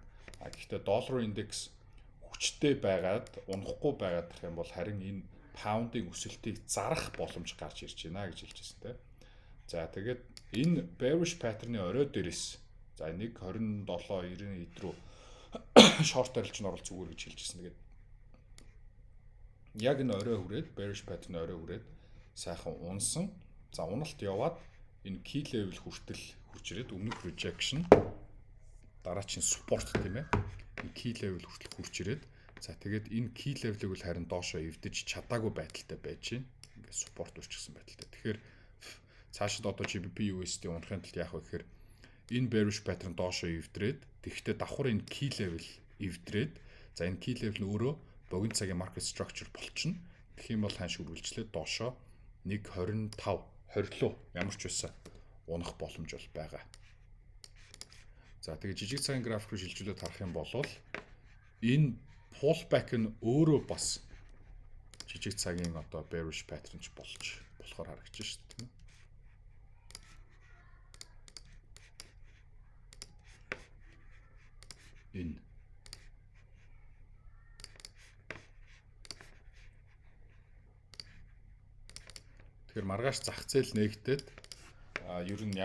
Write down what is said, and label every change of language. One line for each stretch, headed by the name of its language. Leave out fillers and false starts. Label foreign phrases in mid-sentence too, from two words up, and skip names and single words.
Mongolian: Гэхдээ доллар индекс хүчтэй байгаад унахгүй байгаад гэх юм бол харин энэ pound-ing өсөлтийг зарах боломж гарч ирж байна гэж хэлжсэн те. За тэгээд энэ
English: bearish pattern-
Mongolian: ы орой дээрээс за 1.27.90 рүү short арилж нь орол зүгээр гэж хэлжсэн. Тэгээд яг энэ орой хүрээд
English: bearish pattern
Mongolian: орой хүрээд сайхан унсан. За уналт яваад энэ
English: key level
Mongolian: хүртэл хурж ирээд өмнөх rejection дараагийн support тийм ээ. Энэ
English: key level
Mongolian: хүртэл хурж ирээд за тэгээд энэ
English: key level-
Mongolian: ыг бол харин доошоо эвдэж чадаагүй байдалтай байж байна. Ингээд support үрчсэн байдалтай. Тэгэхээр цаашид одоо GBP USD унахын тулд яах вэ гэхээр энэ
English: bearish pattern
Mongolian: доошоо эвдрээд тэгвэл давхар энэ
English: key level
Mongolian: эвдрээд за энэ
English: key level
Mongolian: нь өөрөө богино цагийн
English: market structure
Mongolian: болчихно. Тэгэх юм бол хааш үргэлжлээд доошоо 1.25 20 ямар ч байсан унах боломж бол байгаа. За тэгээ жижиг цагийн график руу шилжүүлээд харах юм бол энэ pullback нь өөрөө бас жижиг цагийн одоо
English: bearish pattern
Mongolian: ч болохоор харагдаж шүү дээ. Энэ тэгэхээр маргааш зах зээл нэгдээд ер нь